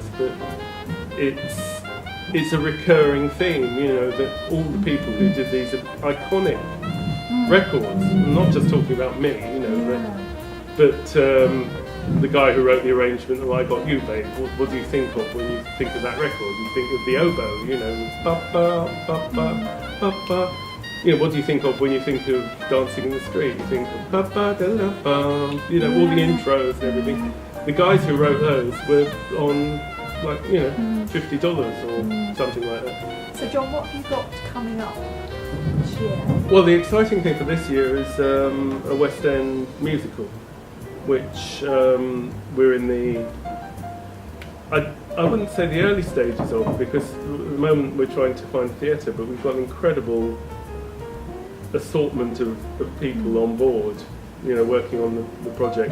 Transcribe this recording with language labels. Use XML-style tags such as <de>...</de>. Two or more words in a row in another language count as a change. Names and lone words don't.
<en>But it's a recurring theme, you know, that all the people who did these iconic records, I'm not just talking about me, you know, but the guy who wrote the arrangement of I Got You, Babe, what do you think of when you think of that record? You think of the oboe, you know, ba-ba, ba-ba, ba-ba. You know, what do you think of when you think of Dancing in the Street? You think of ba-ba-da-la-bum, you know, all the intros and everything. The guys who wrote those were on, like, you know, $50 or something like that. So John, what have you got coming up this year? Well, the exciting thing for this year is a West End musical, which we're in the, I wouldn't say the early stages of, because at the moment we're trying to find theatre, but we've got an incredible assortment of people on board, you know, working on the project.</en>